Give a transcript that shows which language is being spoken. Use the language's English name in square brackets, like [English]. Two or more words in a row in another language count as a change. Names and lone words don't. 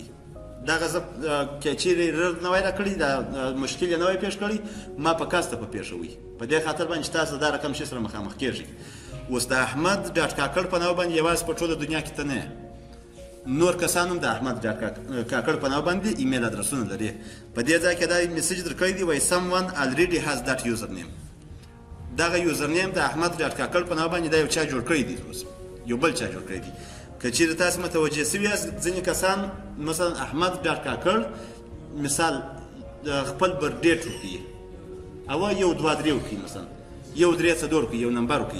[Pashto] دغه زه که چېرې ایرر نه وای راکړی، دا مشکل یې نه وای پیښ کړی، ما په کاسته په پېښوي. په دې خاطر باندې چې تاسو دا رقم شي سره مخامخ کېږئ. اوس د احمد ډاټ کاکړ په نامه باندې یوازې په ټوله دنیا کې ته نه، نور کسان هم د احمد ډاټ کاکړ په نامه باندې ایمیل ادرسونه لري. په دې ځای کې دا میسج درکړی دی وایي [English] someone already has that username. [Pashto] دغه یوزرنیم د احمد ډاټ کاکړ په نامه باندې دا یو چا جوړ کړی دی، اوس یو بل چا جوړ کړی دی. که چېرې تاسو متوجه سوي یاست، ځینې کسان مثلا احمد ډاټ کاکړ مثال خپل برډیټ وکړي او یو دوه درې وکړي، مثلا یو درې څلور وکړي، یو نمبر وکړي.